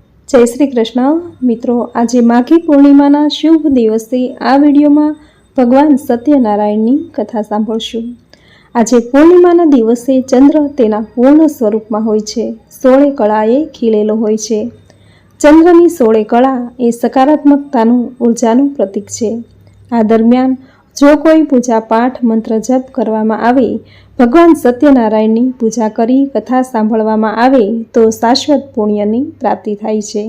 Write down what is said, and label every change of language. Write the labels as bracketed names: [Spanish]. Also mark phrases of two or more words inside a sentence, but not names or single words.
[Gujarati] જય શ્રી કૃષ્ણ। મિત્રો, આજ માઘી પૂર્ણિમાના શુભ દિવસે આ વિડિયોમાં ભગવાન સત્યનારાયણની કથા સાંભળશું। આજ પૂર્ણિમાના દિવસે ચંદ્ર તેના પૂર્ણ સ્વરૂપમાં હોય છે, 16 કળાએ ખિલેલો હોય છે। ચંદ્રની 16 કળા એ સકારાત્મકતાનું ઊર્જાનું પ્રતીક છે। આ દરમિયાન જો કોઈ પૂજા પાઠ મંત્ર જપ કરવામાં આવે, ભગવાન સત્યનારાયણની પૂજા કરી કથા સાંભળવામાં આવે તો શાશ્વત પુણ્યની પ્રાપ્તિ થાય છે।